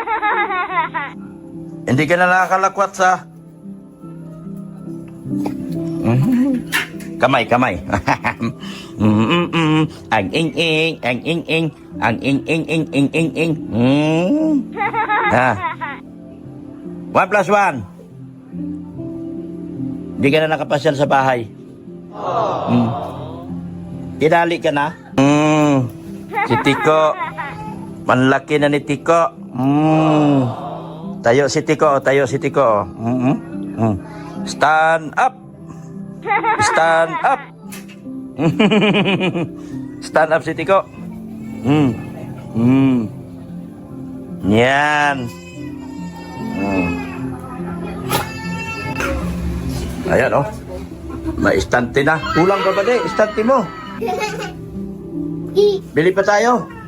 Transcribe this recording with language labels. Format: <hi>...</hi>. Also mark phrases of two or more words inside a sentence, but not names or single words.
<tl>Hindi ka na nakakalakwat sa... Kamay, kamay. Ang ing-ing, ang ing-ing, ang ing-ing-ing-ing-ing-ing. Ha? 1 plus 1. Hindi ka na nakapasyal sa bahay. Kinali ka na? Si Tiko. Manlaki na ni Tiko. Tayo si Tiko, tayo si Tiko.</tl> <en>Stand up. Stand up. Stand up</en> <tl>si Tiko. Yan. Ayan, oh. May istante na. Kulang ka ba, de? Istante mo. Bili pa tayo.</tl>